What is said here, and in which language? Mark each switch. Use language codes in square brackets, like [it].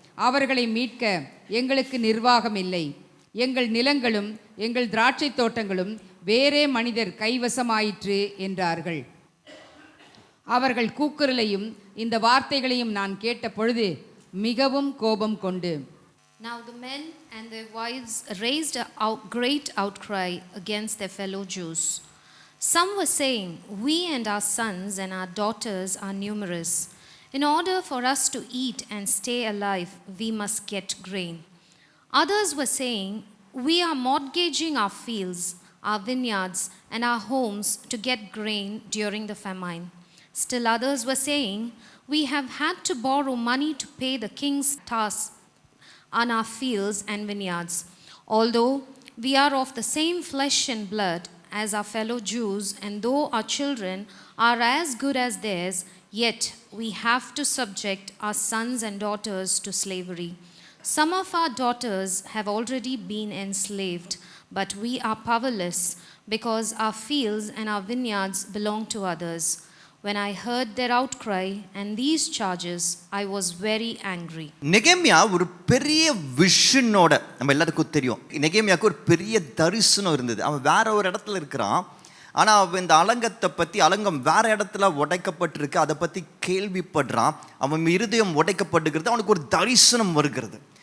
[ta] அவர்களை மீட்க எங்களுக்கு நிர்வாகம் இல்லை. எங்கள் நிலங்களும் எங்கள் திராட்சை தோட்டங்களும் வேறே மனிதர் கைவசமாயிற்று என்றார்கள். அவர்கள் கூக்குரலையும் இந்த வார்த்தைகளையும் நான் கேட்ட பொழுது மிகவும் கோபம் கொண்டு, [en] Now the men and their wives raised a great outcry against their fellow Jews. Some were saying, "We and our sons and our daughters are numerous. In order for us to eat and stay alive, we must get grain." Others were saying, "We are mortgaging our fields, our vineyards, and our homes to get grain during the famine." Still others were saying, "We have had to borrow money to pay the king's tasks on our fields and vineyards. Although we are of the same flesh and blood as our fellow Jews, and though our children are as good as theirs, yet we have to subject our sons and daughters to slavery. Some of our daughters have already been enslaved, but we are powerless because our fields and our vineyards belong to others." When I heard their outcry and these charges, I was very angry. [ta] நெகேமியா ஒரு பெரிய விஷனோட, நம்ம எல்லாருக்கும் தெரியும், நெகேமியாவுக்கு ஒரு பெரிய தரிசனம் இருந்தது. அவன் வேற ஒரு இடத்துல இருக்கிறான். ஆனால் அவன் இந்த அலங்கத்தை பற்றி, அலங்கம் வேற இடத்துல உடைக்கப்பட்டிருக்கு, அதை பற்றி கேள்விப்படுறான். அவன் இருதயம் உடைக்கப்படுகிறது. அவனுக்கு ஒரு தரிசனம் வருகிறது.